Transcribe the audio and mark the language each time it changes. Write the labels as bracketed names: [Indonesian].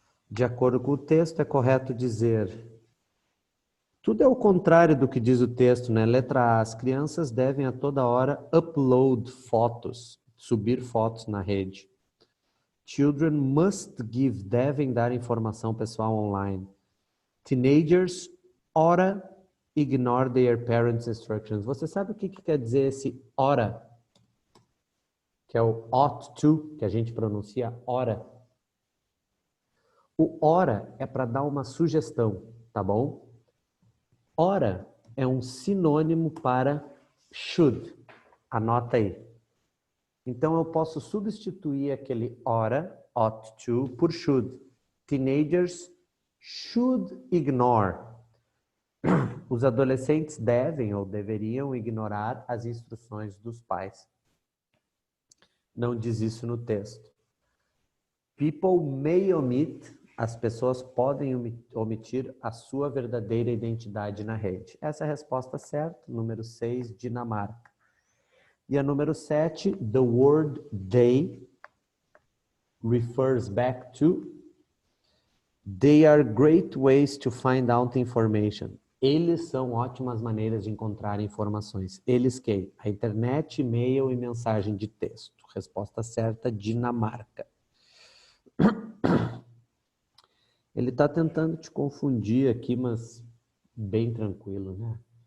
[Portuguese] De acordo com o texto, é correto dizer... Tudo é o contrário do que diz o texto, né? Letra A. As crianças devem a toda hora upload fotos, subir fotos na rede. [English] Children must give, [Portuguese] devem dar informação pessoal online. [English] Teenagers ora ignore their parents' instructions. [Portuguese] Você sabe o que quer dizer esse ora? Que é o ought to, que a gente pronuncia ora. O ora é para dar uma sugestão, tá bom? Ora é um sinônimo para should. Anota aí. Então eu posso substituir aquele ora, ought to, por should. [English] Teenagers should ignore. [Portuguese] Os adolescentes devem ou deveriam ignorar as instruções dos pais. Não diz isso no texto. [English] People may omit, [Portuguese] as pessoas podem omitir a sua verdadeira identidade na rede. Essa é a resposta certa, número 6, Dinamarca. E a número 7, [English] the word they refers back to they are great ways to find out information. [Portuguese] Eles são ótimas maneiras de encontrar informações. Eles quem? A internet, e-mail e mensagem de texto. Resposta certa, Dinamarca. Ele está tentando te confundir aqui, mas bem tranquilo, né?